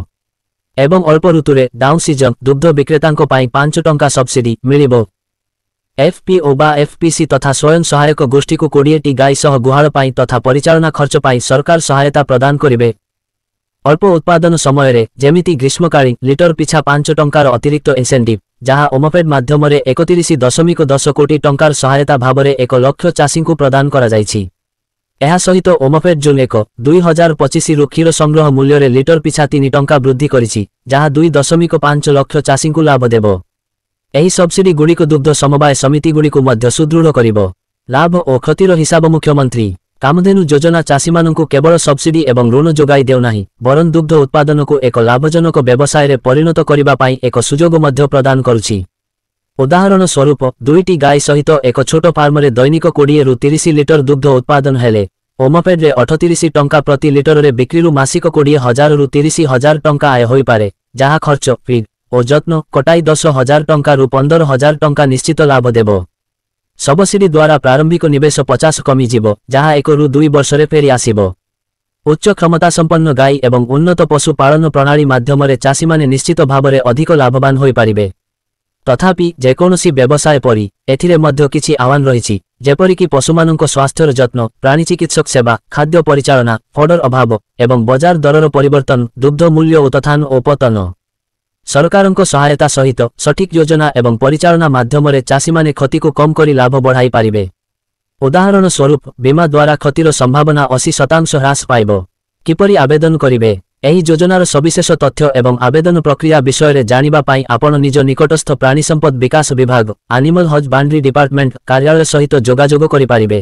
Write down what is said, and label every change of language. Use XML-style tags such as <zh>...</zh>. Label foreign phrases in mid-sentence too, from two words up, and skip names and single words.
<or>ଏବଂ ଅଳ୍ପ ଋତୁରେ</or> <en>down season</en> <or>ଦୁଗ୍ଧ ବିକ୍ରେତାଙ୍କ ପାଇଁ 5 ଟଙ୍କା ସବସିଡି ମିଳିବ। FPO ବା FPC ତଥା ସ୍ୱୟଂ ସହାୟକ ଗୋଷ୍ଠୀ କୁ 20 ଟି ଗାଈ ସହ ଗୁହାଳ ପାଇଁ ତଥା ପରିଚାଳନା ଖର୍ଚ୍ଚ ପାଇଁ ସରକାର ସହାୟତା ପ୍ରଦାନ କରିବେ। ଅଳ୍ପ ଉତ୍ପାଦନ ସମୟ ରେ ଯେମିତି ଗ୍ରୀଷ୍ମକାଳୀନ ଲିଟର ପିଛା 5 ଟଙ୍କାର ଅତିରିକ୍ତ ଇନସେଣ୍ଟିଭ, ଯେଉଁଠି ଓମଫେଡ ମାଧ୍ୟମରେ 31.10 କୋଟି ଟଙ୍କାର ସହାୟତା ଭାବରେ 1 ଲକ୍ଷ ଚାଷୀ କୁ ପ୍ରଦାନ କରା ଯାଉଛି। ଏହା ସହିତ ଓମଫେଡ ଜୁନ 1, 2025 ରୁ କ୍ଷୀର ସଂଗ୍ରହ ମୂଲ୍ୟ ରେ ଲିଟର ପିଛା 3 ଟଙ୍କା ବୃଦ୍ଧି କରିଛି, ଯେଉଁଠି 2.5 ଲକ୍ଷ ଚାଷୀ କୁ ଲାଭ ଦେବ। ଏହି ସବସିଡି ଗୁଡ଼ିକ ଦୁଗ୍ଧ ସମବାୟ ସମିତି ଗୁଡ଼ିକ ମଧ୍ୟ ସୁଦୃଢ଼ କରିବ। ଲାଭ ଓ କ୍ଷତିର ହିସାବ। ମୁଖ୍ୟମନ୍ତ୍ରୀ କାମଧେନୁ ଯୋଜନା ଚାଷୀ ମାନଙ୍କୁ କେବଳ ସବସିଡି ଏବଂ ଋଣ ଯୋଗାଇ ଦେଉ ନାହିଁ, ବରଂ ଦୁଗ୍ଧ ଉତ୍ପାଦନ କୁ ଏକ ଲାଭଜନକ ବ୍ୟବସାୟ ରେ ପରିଣତ କରିବା ପାଇଁ ଏକ ସୁଯୋଗ ମଧ୍ୟ ପ୍ରଦାନ କରୁଛି। ଉଦାହରଣ ସ୍ୱରୂପ 2ଟି ଗାଈ ସହିତ ଏକ ଛୋଟ ଫାର୍ମ ରେ ଦୈନିକ 20 ରୁ 30 ଲିଟର ଦୁଗ୍ଧ ଉତ୍ପାଦନ ହେଲେ ଓମଫେଡ ରେ 38 ଟଙ୍କା ପ୍ରତି ଲିଟର ରେ ବିକ୍ରି ରୁ ମାସିକ 20,000 ରୁ 30,000 ଟଙ୍କା ଆୟ ହୋଇ ପାରେ, ଯେଉଁଠି ଖର୍ଚ୍ଚ ଫିଡ ଓ ଯତ୍ନ କଟାଇ 10,000 ଟଙ୍କା ରୁ 15,000 ଟଙ୍କା ନିଶ୍ଚିତ ଲାଭ ଦେବ। ସବସିଡି ଦ୍ୱାରା ପ୍ରାରମ୍ଭିକ ନିବେଶ 50 କମି ଯିବ, ଯେଉଁଠି 1 ରୁ 2 ବର୍ଷରେ ଫେରି ଆସିବ। ଉଚ୍ଚ କ୍ଷମତା ସମ୍ପନ୍ନ ଗାଈ ଏବଂ ଉନ୍ନତ ପଶୁ ପାଳନ ପ୍ରଣାଳୀ ମାଧ୍ୟମରେ ଚାଷୀ ମାନେ ନିଶ୍ଚିତ ଭାବରେ ଅଧିକ ଲାଭବାନ ହୋଇ ପାରିବେ। ତଥାପି ଯେକୌଣସି ବ୍ୟବସାୟ ପରି ଏଥିରେ ମଧ୍ୟ କିଛି ଆହ୍ୱାନ ରହିଛି, ଯେପରି କି ପଶୁମାନଙ୍କ ସ୍ୱାସ୍ଥ୍ୟର ଯତ୍ନ, ପ୍ରାଣୀ ଚିକିତ୍ସକ ସେବା, ଖାଦ୍ୟ ପରିଚାଳନା, ଫଡର ଅଭାବ ଏବଂ ବଜାର ଦରର ପରିବର୍ତ୍ତନ, ଦୁଗ୍ଧ ମୂଲ୍ୟ ଉତ୍ଥାନ ଓ ପତନ। ସରକାରଙ୍କ ସହାୟତା ସହିତ ସଠିକ୍ ଯୋଜନା ଏବଂ ପରିଚାଳନା ମାଧ୍ୟମରେ ଚାଷୀମାନେ କ୍ଷତିକୁ କମ୍ କରି ଲାଭ ବଢ଼ାଇ ପାରିବେ। ଉଦାହରଣ ସ୍ୱରୂପ ବୀମା ଦ୍ୱାରା କ୍ଷତିର ସମ୍ଭାବନା 80% ହ୍ରାସ ପାଇବ। କିପରି ଆବେଦନ କରିବେ? ଏହି ଯୋଜନାର ସବିଶେଷ ତଥ୍ୟ ଏବଂ ଆବେଦନ ପ୍ରକ୍ରିୟା ବିଷୟରେ ଜାଣିବା ପାଇଁ ଆପଣ ନିଜ ନିକଟସ୍ଥ ପ୍ରାଣୀ ସମ୍ପଦ ବିକାଶ ବିଭାଗ</or> <en>animal husbandry department</en> <or>କାର୍ଯ୍ୟାଳୟ ସହିତ ଯୋଗାଯୋଗ କରିପାରିବେ।</or>